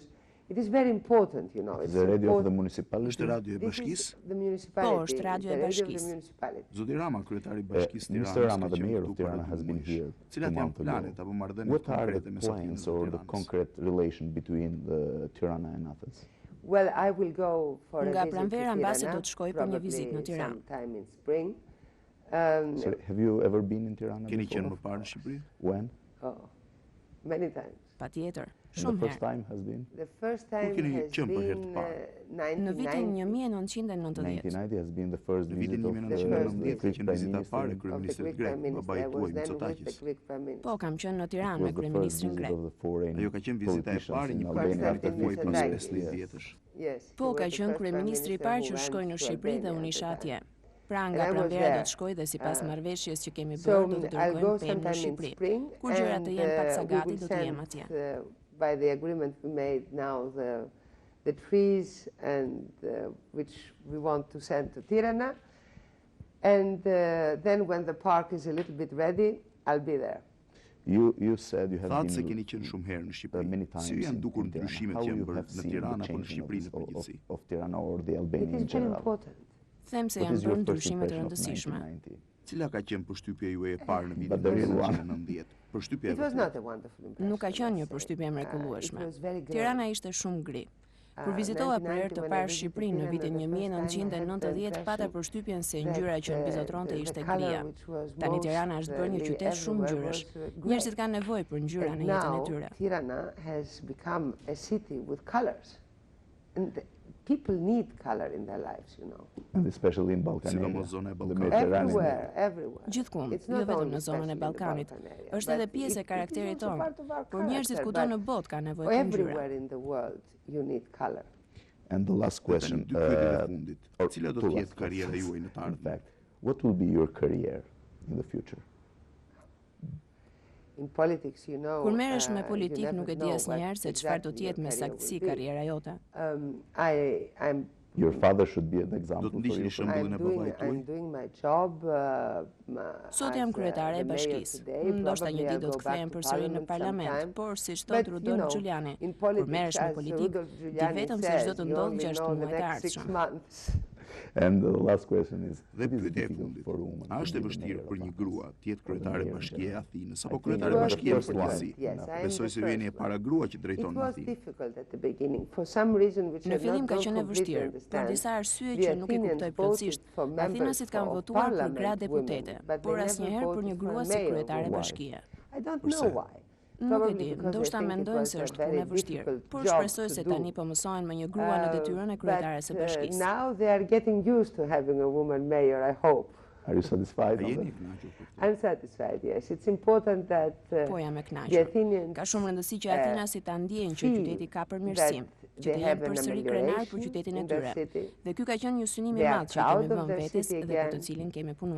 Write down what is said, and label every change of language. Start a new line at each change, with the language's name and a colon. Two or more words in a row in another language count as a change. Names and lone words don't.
English: It is very important, It's the radio of the municipality.
Albanian: Është radio e bashkisë?
English: The municipality.
Albanian: Po, është radio e bashkisë. Zoti Rama, kryetari i bashkisë Tiranës.
English: Mr. Rama, the mayor of Tirana, has been here.
Albanian: Cilat janë planet apo marrëdhëniet
English: What are
Albanian: konkrete
English: the
Albanian: mes Athinës
English: plans
Albanian: dhe
English: or the
Albanian: Tiranës?
English: concrete relation between the Tirana and Athens? Well, I will go for a
Albanian: Nga
English: visit to
Albanian: pranvera mbase
English: Tirana,
Albanian: do të shkoj për një vizitë në
English: probably
Albanian: Tiranë.
English: sometime in spring. Sorry, have you ever been in Tirana
Albanian: Keni
English: before?
Albanian: qenë më parë në Shqipëri?
English: When? Many times.
Albanian: Patjetër,
English: And
Albanian: shumë
English: the first
Albanian: herë.
English: time has been? The first time
Albanian: keni
English: has
Albanian: qenë për herë të
English: been
Albanian: parë? Në vitin 1990.
English: 1990. 1990 has been the first
Albanian: Në
English: visit
Albanian: vitin
English: of the
Albanian: 1990
English: Greek
Albanian: qenë
English: Prime
Albanian: vizita
English: Minister.
Albanian: parë e
English: Of the
Albanian: kryeministrit
English: Greek
Albanian: grek,
English: Prime Minister.
Albanian: babai
English: I was
Albanian: tuaj
English: then with the
Albanian: Mitsotakis.
English: Greek Prime Minister.
Albanian: Po, kam qenë në
English: It
Albanian: Tiranë me
English: was the first
Albanian: kryeministrin
English: visit
Albanian: grek.
English: of the foreign
Albanian: Ajo ka qenë vizita e parë
English: politicians
Albanian: një
English: in
Albanian: kryeministri
English: Albania
Albanian: të
English: after
Albanian: muaj pas
English: 1990.
Albanian: 50 vjetësh.
English: Yes.
Albanian: Po,
English: he
Albanian: ka
English: was the
Albanian: qenë
English: first
Albanian: kryeministri i
English: prime
Albanian: parë
English: minister
Albanian: që
English: who
Albanian: shkoi në
English: went to
Albanian: Shqipëri dhe
English: Albania
Albanian: unë
English: at
Albanian: isha
English: the
Albanian: atje.
English: time.
Albanian: Pra
English: And
Albanian: nga
English: I was
Albanian: pranvera do
English: there.
Albanian: të shkoj dhe sipas marrëveshjes që kemi
English: So
Albanian: bërë do të
English: I'll go
Albanian: dërgojmë pemë në
English: sometime in
Albanian: Shqipëri.
English: spring,
Albanian: Kur gjërat të jenë pak sa
English: and
Albanian: gati
English: we
Albanian: do
English: will
Albanian: të jem
English: send,
Albanian: atje.
English: by the agreement we made now, the trees and which we want to send to Tirana, and then when the park is a little bit ready, I'll be there. You said you have
Albanian: Thatë se
English: been
Albanian: keni qenë shumë herë në Shqipëri.
English: many times
Albanian: Si janë dukur
English: in Tirana.
Albanian: ndryshimet
English: How
Albanian: që janë
English: you
Albanian: bërë
English: have
Albanian: në
English: seen
Albanian: Tiranë
English: the
Albanian: apo në
English: changing
Albanian: Shqipëri në përgjithësi?
English: of Tirana or the It Albania is in very general? important.
Albanian: Them se
English: What
Albanian: janë
English: is your
Albanian: bërë
English: first
Albanian: ndryshime të
English: impression of
Albanian: rëndësishme.
English: 1990?
Albanian: Cila ka qenë përshtypja juaj e parë në vitin
English: But the real one.
Albanian: 1990? Përshtypja e
English: It was
Albanian: vërtetë.
English: not a wonderful impression.
Albanian: Nuk ka qenë një
English: I must say.
Albanian: përshtypje mrekullueshme.
English: It was very great.
Albanian: Tirana ishte shumë gri. Kur vizitova për herë të parë Shqipërinë në vitin 1990, pata përshtypjen se ngjyra që mbizotronte ishte gria. Tani Tirana është bërë një qytet shumë ngjyrash. Njerëzit kanë nevojë për ngjyra në jetën e tyre.
English: Tirana has become a city with colors. And people need color in their lives, And especially in Balkan area,
Albanian: Sidomos zona e
English: the
Albanian: Ballkanit.
English: Mediterranean. Everywhere.
Albanian: Gjithkund,
English: It's
Albanian: jo
English: not
Albanian: vetëm
English: only
Albanian: në zonën e
English: especially in the
Albanian: Ballkanit.
English: Balkan area,
Albanian: Është edhe
English: but
Albanian: pjesë e
English: it is
Albanian: karakterit
English: also
Albanian: tonë.
English: part of our
Albanian: Por njerëzit
English: character,
Albanian: kudo
English: but
Albanian: në botë kanë nevojë për ngjyra.
English: everywhere in the world you need color. And the last question,
Albanian: Dy pyetje të fundit.
English: or
Albanian: Cila do
English: two
Albanian: të
English: last
Albanian: jetë karriera
English: questions.
Albanian: juaj në të
English: In
Albanian: ardhmen?
English: fact, what will be your career in the future? In politics,
Albanian: Kur merresh me
English: you
Albanian: politik
English: never
Albanian: nuk e di
English: know
Albanian: asnjëherë
English: what
Albanian: se çfarë do të
English: exactly
Albanian: jetë me
English: your career
Albanian: saktësi
English: will be.
Albanian: karriera jote.
English: I'm Your father should be an
Albanian: Do
English: example
Albanian: të
English: for
Albanian: ndiqni
English: you.
Albanian: shembullin e babait tuaj?
English: I'm doing my job.
Albanian: Sot jam kryetare e bashkisë. Ndoshta një ditë do të kthehem përsëri në parlament, por siç thot Rudolf Giuliani, kur merresh me politikë, di vetëm se çdo të ndodh 6 muaj të ardhshëm.
English: And the last question is,
Albanian: Dhe
English: it is
Albanian: pyetja e
English: difficult
Albanian: fundit.
English: for a woman
Albanian: A
English: to
Albanian: është e
English: be the
Albanian: vështirë
English: mayor
Albanian: për
English: of
Albanian: një
English: Athens?
Albanian: grua të jetë kryetare e bashkie e Athinës apo
English: I
Albanian: kryetare e
English: think
Albanian: bashkie në
English: the first one.
Albanian: përgjithësi?
English: Yes, I am
Albanian: Besoj
English: the
Albanian: se ju jeni e
English: first
Albanian: para grua që
English: It
Albanian: drejton në
English: was
Albanian: Athinë.
English: difficult at the beginning for some reason which
Albanian: Në
English: I
Albanian: fillim ka
English: don't
Albanian: qenë e
English: completely
Albanian: vështirë, për
English: understand.
Albanian: disa arsye
English: The
Albanian: që nuk i
English: Athenians
Albanian: kuptoj
English: voted
Albanian: plotësisht.
English: for members
Albanian: Athinasit kanë
English: of
Albanian: votuar për gra
English: parliament
Albanian: deputete,
English: women, but
Albanian: por
English: they never
Albanian: asnjëherë për
English: voted
Albanian: një
English: for
Albanian: grua
English: a
Albanian: si
English: mayor
Albanian: kryetare
English: woman.
Albanian: bashkie.
English: I don't
Albanian: Përse?
English: know why.
Albanian: Nuk e
English: Probably
Albanian: di,
English: because I
Albanian: ndoshta
English: think it
Albanian: mendojnë
English: was
Albanian: se
English: a
Albanian: është
English: very
Albanian: punë e vështirë,
English: difficult
Albanian: por
English: job
Albanian: shpresoj
English: to
Albanian: se
English: do.
Albanian: tani po mësohen me një grua në detyrën e kryetares së bashkisë.
English: Now they are getting used to having a woman mayor, I hope. Are you satisfied?
Albanian: A
English: on
Albanian: jeni
English: that?
Albanian: i kënaqur për këtë?
English: I'm satisfied, yes. It's important that
Albanian: Po jam e
English: the
Albanian: kënaqur.
English: Athenians
Albanian: Ka shumë rëndësi që Athina si ta ndjejnë që qyteti ka përmirësim. që të jenë përsëri krenar për qytetin e tyre. Dhe ky ka qenë një synim i madh që kemi vënë vetes dhe për të cilin kemi punuar.